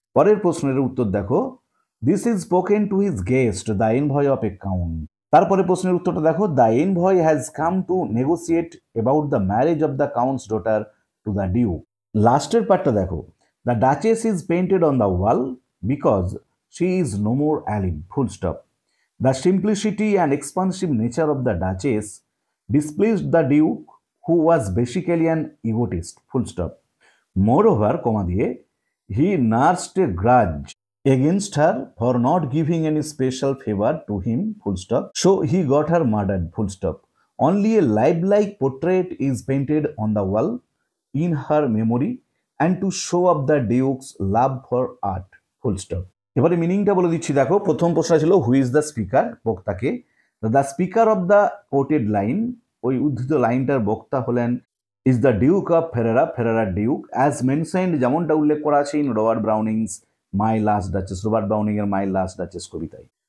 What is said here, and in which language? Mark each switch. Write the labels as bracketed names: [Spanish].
[Bangla] পরের প্রশ্নের উত্তর দেখো, [English] This is spoken to his guest the envoy of a count. [Bangla] তারপরে প্রশ্নের উত্তরটা দেখো, [English] The envoy has come to negotiate about the marriage of the count's daughter to the duke. [Bangla] লাস্টের পার্টটা দেখো, [English] The duchess is painted on the wall because she is no more alive, full stop. The simplicity and expansive nature of the Duchess displeased the Duke, who was basically an egotist, full stop. Moreover, he nursed a grudge against her for not giving any special favor to him, full stop. So he got her murdered, full stop. Only a lifelike portrait is painted on the wall in her memory and to show up the Duke's love for art, full stop. [Bangla] এবারে মিনিংটা বলে দিচ্ছি। দেখো, প্রথম প্রশ্ন ছিল [English] who is the speaker, [Bangla] বক্তাকে। [English] the speaker of the quoted line, [Bangla] ওই উদ্ধৃত লাইনটার বক্তা হলেন [English] is the duke of Ferrara, [Bangla] ফেরারার Duke. [English] as mentioned, [Bangla] যেমনটা উল্লেখ করা আছে [English] in Robert Browning's My Last Duchess, [Bangla] Robert Browning এর মাই লাস্ট ডাচেস কবিতায়।